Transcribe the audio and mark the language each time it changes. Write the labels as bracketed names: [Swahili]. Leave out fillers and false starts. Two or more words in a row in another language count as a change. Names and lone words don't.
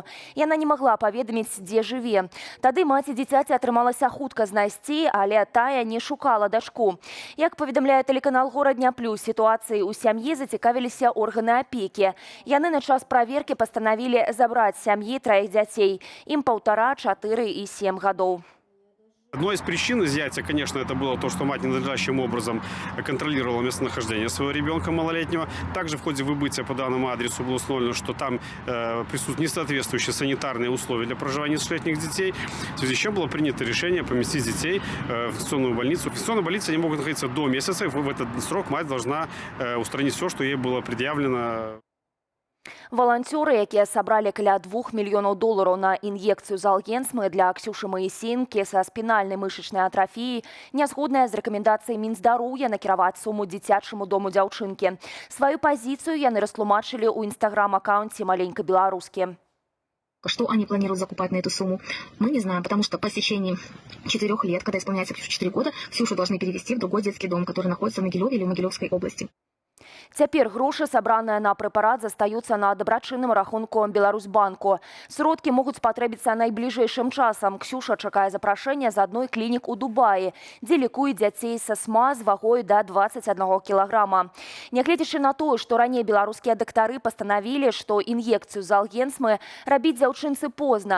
[Belarusian] Яна не магла паведаміць, дзе жыве. Тады маці дзіцяці атрымалася хутка знайсці, але тая не шукала дачку. Як паведамляе тэлеканал «Горадня плюс», сітуацыі ў сям'і зацікавіліся органы апекі. Яны на час праверкі пастанавілі забраць з сям'і 3 дзяцей. Ім 1,5, 4 і 7 гадоў. [Russian] Одной из причин изъятия, конечно, это было то, что мать ненадлежащим образом контролировала местонахождение своего ребенка малолетнего. Также в ходе выбытия по данному адресу было установлено, что там присутствуют несоответствующие санитарные условия для проживания несовершеннолетних детей, в связи с чем было принято решение поместить детей в инфекционную больницу. В инфекционной больнице они могут находиться до месяца, и в этот срок мать должна устранить все, что ей было предъявлено. [Belarusian] Валанцёры, якія сабралі каля $2 мільёнаў на ін'екцыю залгенсмы для Ксюшы Маісенкі са спінальнай мышачнай атрафіяй, не згодныя з рэкамендацыяй Мінздароўя накіраваць суму дзіцячаму дому дзяўчынкі. Сваю пазіцыю яны растлумачылі ў інстаграм-аккаунце «Маленька беларускі». [Russian] Что они планируют закупать на эту сумму, мы не знаем, потому что по истечении 4 лет, когда исполняется 4 года, Ксюшу должны перевести в другой детский дом, который находится в Могилеве или в Могилевской области. [Belarusian] Цяпер грошы, сабраныя на прэпарат, застаюцца на дабрачынным рахунку Беларусьбанку. Сродкі могуць спатрэбіцца найбліжэйшым часам. Ксюша чакае запрашэння з адной клінік у Дубаі, дзе лікуюць дзяцей са СМА з вагой да 21 кілаграма. Нягледзячы на тое, што раней беларускія дактары пастанавілі, што ін'екцыю залгенсмы рабіць дзяўчынцы позна.